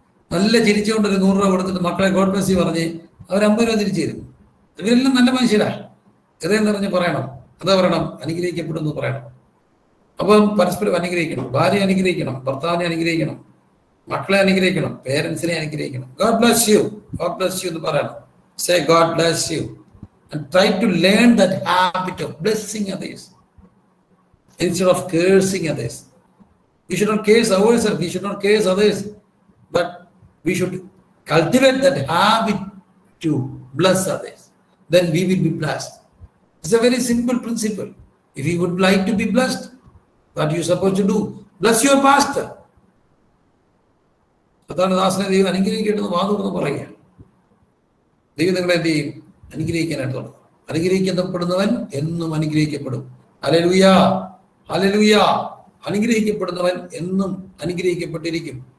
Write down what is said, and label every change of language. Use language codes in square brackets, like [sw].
[ml] നല്ല ചിരിച്ചുകൊണ്ട് ഒരു 100 രൂപ കൊടുത്തിട്ട് മക്കളെ [en] God bless you [ml] പറഞ്ഞ് അവർ 50 രൂപ തിരിച്ചു തരും. ഇവരെല്ലാം നല്ല മനുഷ്യരാ. ഹൃദയം നിറഞ്ഞ് പറയണം. എന്താ പറയണം? അനുഗ്രഹിക്കപ്പെടുന്നു പറയണം. അപ്പം പരസ്പരം അനുഗ്രഹിക്കണം. ഭാര്യ അനുഗ്രഹിക്കണം, ഭർത്താവിനെ അനുഗ്രഹിക്കണം, മക്കളെ അനുഗ്രഹിക്കണം, പേരൻസിനെ അനുഗ്രഹിക്കണം. [en] God bless you, God bless you [ml] എന്ന് പറയണം. [en] Say God bless you and try to learn that habit of blessing others instead of cursing others. We should not curse ourselves, we should not curse others, but we should cultivate that habit to bless others. Then we will be blessed. It's a very simple principle. If you would like to be blessed, what are you supposed to do? Bless your pastor. [ml] അതാണ് ദാസനെ ദൈവം അനുഗ്രഹിക്കേണ്ടത് വാതുറന്ന് പറയുക. ദൈവം നിങ്ങളെ എന്ത് ചെയ്യും? അനുഗ്രഹിക്കാനായിട്ട് തുടങ്ങും. അനുഗ്രഹിക്കപ്പെടുന്നവൻ എന്നും അനുഗ്രഹിക്കപ്പെടും. Hallelujah, hallelujah. അനുഗ്രഹിക്കപ്പെടുന്നവൻ എന്നും അനുഗ്രഹിക്കപ്പെട്ടിരിക്കും.